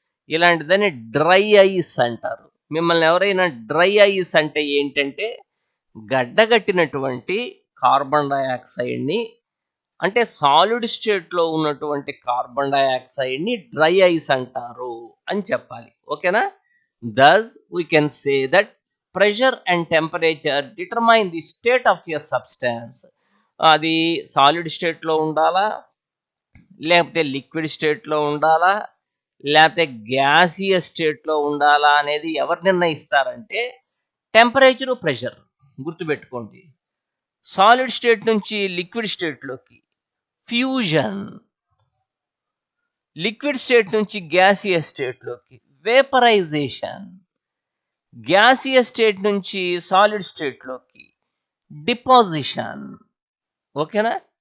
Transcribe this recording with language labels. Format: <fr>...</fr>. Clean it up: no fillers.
<te>ఇలాంటిదని dry ice అంటారు. మిమ్మల్ని ఎవరైనా డ్రై ఐస్ అంటే ఏంటంటే గడ్డగట్టినటువంటి కార్బన్ డయాక్సైడ్ని, అంటే సాలిడ్ స్టేట్లో ఉన్నటువంటి కార్బన్ డయాక్సైడ్ని డ్రై ఐస్ అంటారు అని చెప్పాలి. ఓకేనా?</te> <en>Thus, we can say that pressure and temperature determine the state of a substance.</en> <te>అది సాలిడ్ స్టేట్లో ఉండాలా, లేకపోతే లిక్విడ్ స్టేట్లో ఉండాలా, లేకపోతే గ్యాసియస్ స్టేట్లో ఉండాలా అనేది ఎవరు నిర్ణయిస్తారంటే టెంపరేచరు, ప్రెషర్. గుర్తుపెట్టుకోండి. సాలిడ్ స్టేట్ నుంచి లిక్విడ్ స్టేట్లోకి ఫ్యూజన్, లిక్విడ్ స్టేట్ నుంచి గ్యాసియస్ స్టేట్లోకి వేపరైజేషన్, గ్యాసియస్ స్టేట్ నుంచి సాలిడ్ స్టేట్లోకి డిపాజిషన్. ఓకేనా?</te>